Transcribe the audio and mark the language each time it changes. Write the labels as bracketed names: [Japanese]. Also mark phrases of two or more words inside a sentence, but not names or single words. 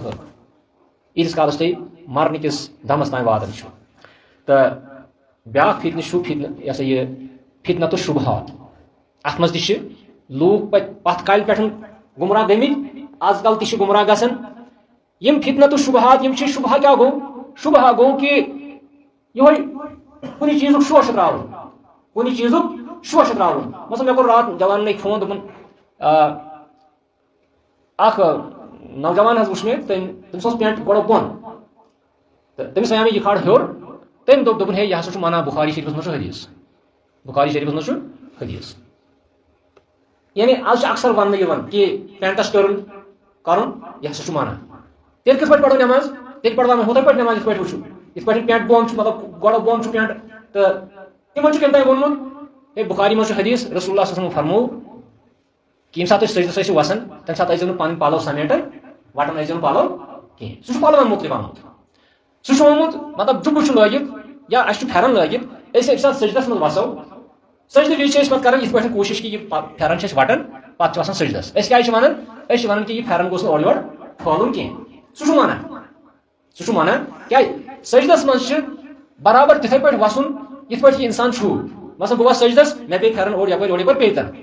[Kashmiri] خٲطرٕ ییٖتِس کالس تُہۍ مرنہٕ کِس دمس تام واتان چھِو تہٕ بیاکھ فتنہٕ چھُ فتنہٕ یہِ ہسا یہِ فتنہ تہٕ شُبہات اتھ منٛز تہِ چھِ لوگ پتھ کالہِ پٮ۪ٹھ گمراہ گٔمٕتۍ آز کل تہِ گمراہ گژھان یم فتنہ تو شبہات یم شبہ کیا گو شبہ گو کہ یہ کن چیز شوش تراؤن کن چیز شوش تراؤن مثلا مے کور رات جوان فون دپن اخ نوجوان حض وچھ مے تمس پینٹ گۄڈٕ بۄن تہٕ تٔمِس وَنیٛاو مےٚ یہِ کھال ہیوٚر تٔمۍ دوٚپُن ہے یہِ ہسا چھُ مانا بخاری شریفس منٛز چھُ حدیث بخاری شریفس منٛز چھُ حدیث یعنی آز چھُ اکثر وننہٕ یِوان کہ پینٹس ٹرن کرُن یہِ ہسا چھُ مانا تیٚلہِ کِتھ پٲٹھۍ پرو نٮ۪ماز تیٚلہِ پروا مےٚ ہُتھے پٲٹھۍ نٮ۪ماز یِتھ پٲٹھۍ وٕچھو یِتھ پٲٹھۍ پینٹ بۄن چھُ مطلب گۄڈٕ بۄن چھُ پینٹ تہٕ تِمن چھُ کٔمۍ تانۍ ووٚنمُت ہے بخاری منٛز چھُ حدیث رسول اللہ [Arabic] صلی اللہ علیہ وسلم [Kashmiri] فرموو کہ ییٚمہِ ساتہٕ تُہۍ سجدس ٲسِو وسان تمہِ ساتہٕ ٲسۍزیو نہٕ پنٕنۍ پلو سمیٹان وٹان ٲسۍزیو نہٕ پلو کینٛہہ سُہ چھُ پلون مُتعلق آمُت سُہ چھُ آمُت مطلب جُبہٕ چھُ لٲگِتھ یا اَسہِ چھُ پھیرن لٲگِتھ أسۍ ییٚمہِ ساتہٕ سجدس منٛز وسو سجدٕ وِزِ چھِ أسۍ پتہٕ کران یِتھ پٲٹھۍ کوٗشش کہ یہِ پھیرن چھِ أسۍ وٹان پتہٕ چھِ وسان سجدس أسۍ کیٛاہ چھِ ونان أسۍ چھِ ونان کہ یہِ پھیرن گوٚژھ نہٕ اورٕ یورٕ پھٲلُن کینٛہہ سُہ چھُ ونان کیٛازِ سجدس منٛز چھِ برابر تِتھے پٲٹھۍ وسُن یِتھ پٲٹھۍ یہِ انسان چھُ مثلاً بہٕ وسہٕ سجدس مےٚ پیٚیہِ پھیرن اورٕ یپٲرۍ پیٚتن